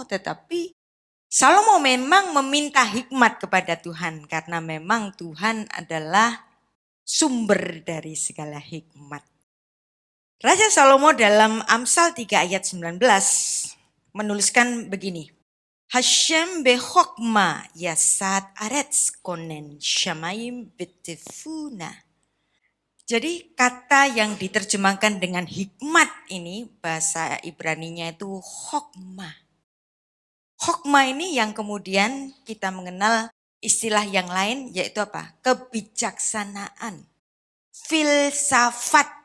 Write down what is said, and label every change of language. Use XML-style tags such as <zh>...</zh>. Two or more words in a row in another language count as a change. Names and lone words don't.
<id>Tetapi Salomo memang meminta hikmat kepada Tuhan. Karena memang Tuhan adalah sumber dari segala hikmat. Raja Salomo dalam Amsal 3 ayat 19 menuliskan begini.</id> <he>השם בחכמה יסד ארץ כונן שמים בתבונה.</he> <id>Jadi kata yang diterjemahkan dengan hikmat ini bahasa Ibraninya itu chokma. Chokma ini yang kemudian kita mengenal istilah yang lain yaitu apa? Kebijaksanaan, filsafat.</id>